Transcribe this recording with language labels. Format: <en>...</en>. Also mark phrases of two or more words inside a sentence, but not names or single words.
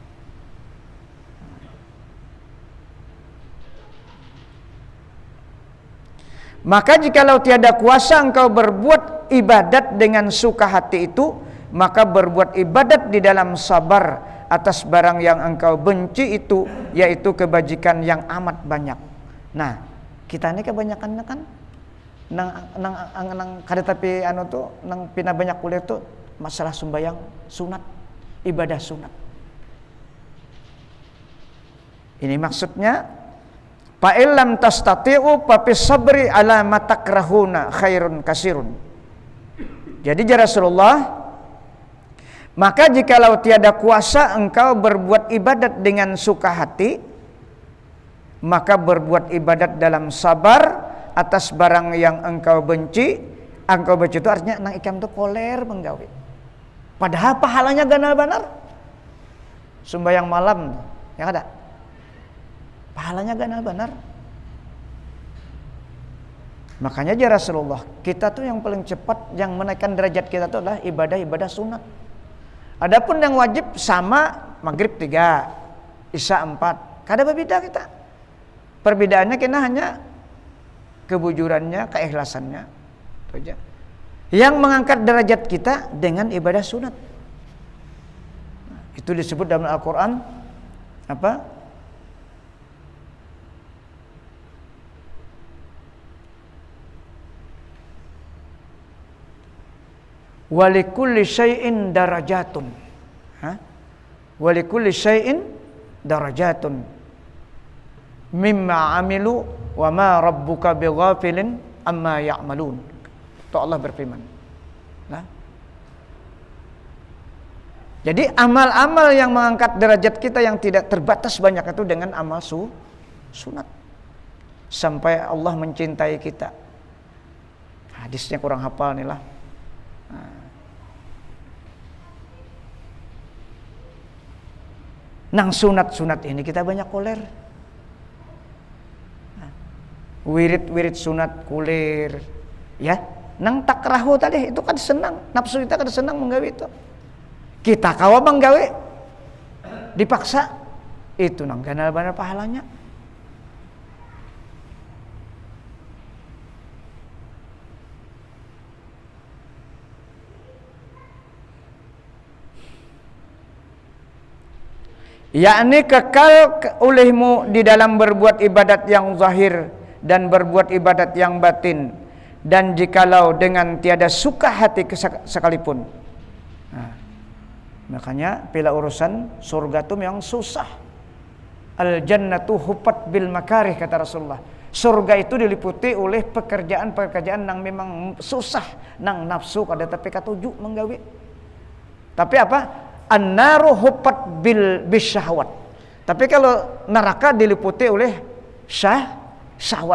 <id>Maka jikalau tiada kuasa engkau berbuat ibadat dengan suka hati itu, maka berbuat ibadat di dalam sabar atas barang yang engkau benci itu, yaitu kebajikan yang amat banyak.</id> <bjn>Nah, kita ini kebanyakan kan nang kada tapi nang pina banyak kuliah tuh masalah sembahyang sunat, ibadah sunat.</bjn> <id>Ini maksudnya,</id> <ar>فإن لم تستطع ففي الصبر على ما تكره خير كثير.</ar> <id>Jadi ya Rasulullah, maka jikalau tiada kuasa engkau berbuat ibadat dengan suka hati, maka berbuat ibadat dalam sabar atas barang yang engkau benci,</id> <bjn>Angkau baca itu artinya nang ikam tu koler menggawe. Padahal pahalanya ganal benar. Sembahyang malam, ya ada. Pahalanya ganal benar.</bjn> <id>Makanya aja Rasulullah, kita tuh yang paling cepat yang menaikkan derajat kita tuh adalah ibadah-ibadah sunat. Adapun yang wajib sama maghrib 3, isya 4. Kada berbeda kita. Perbedaannya kena hanya kebujurannya, keikhlasannya. Itu aja. Yang mengangkat derajat kita dengan ibadah sunat. Itu disebut dalam Al-Quran apa?</id> <ar>ولكل شيء درجات. ولكل شيء درجات مما عملوا وما ربك بغافل عما يعملون.</ar> <id>Itu Allah berfirman. Nah. Jadi amal-amal yang mengangkat derajat kita yang tidak terbatas banyak itu dengan amal sunat. Sampai Allah mencintai kita.</id> <bjn>Hadisnya kurang hafal nih lah. Nang sunat-sunat ini kita banyak koler. Wirid-wirid sunat kulir. Ya, nang takrahu tadi itu kan senang, nafsu kita kan senang menggawe itu. Kita kawa menggawe dipaksa itu nang benar-benar pahalanya.</bjn> <id>Yakni kekal olehmu di dalam berbuat ibadat yang zahir dan berbuat ibadat yang batin, dan jikalau dengan tiada suka hati sekalipun. Nah, makanya bila urusan surga itu memang susah.</id> <ar>الجنة حفت بالمكاره, kata Rasulullah.</ar> <id>Surga itu diliputi oleh pekerjaan-pekerjaan yang memang susah, nang nafsu kada tapi katuju menggawe. Tapi apa?</id> <ar>النار حفت بالشهوات.</ar> <id>Tapi kalau neraka diliputi oleh syahwat.</id>